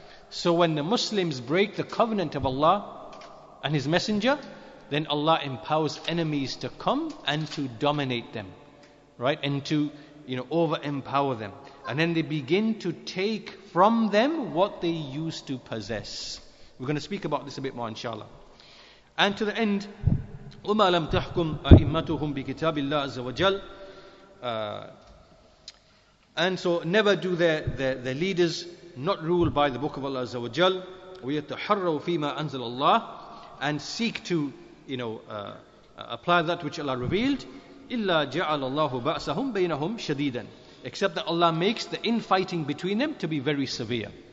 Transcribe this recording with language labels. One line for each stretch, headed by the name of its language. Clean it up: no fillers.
English: So when the Muslims break the covenant of Allah and His Messenger, then Allah empowers enemies to come and to dominate them. Right? And to, over-empower them. And then they begin to take from them what they used to possess. We're going to speak about this a bit more, inshallah. And to the end,
Arabic: وَمَا لَمْ تَحْكُمْ أَئِمَّتُهُمْ بِكِتَابِ اللَّهِ عَزَّ وَجَلَّ.
English: And so never do their leaders not rule by the book of Allah Azza wa Jal,
Arabic: وَيَتَحَرَّوْا فِي مَا أَنزَلَ اللَّهِ,
English: and seek to apply that which Allah revealed.
Arabic: إِلَّا جَعَلَ اللَّهُ بَأْسَهُمْ بَيْنَهُمْ شَدِيدًا,
English: except that Allah makes the infighting between them to be very severe.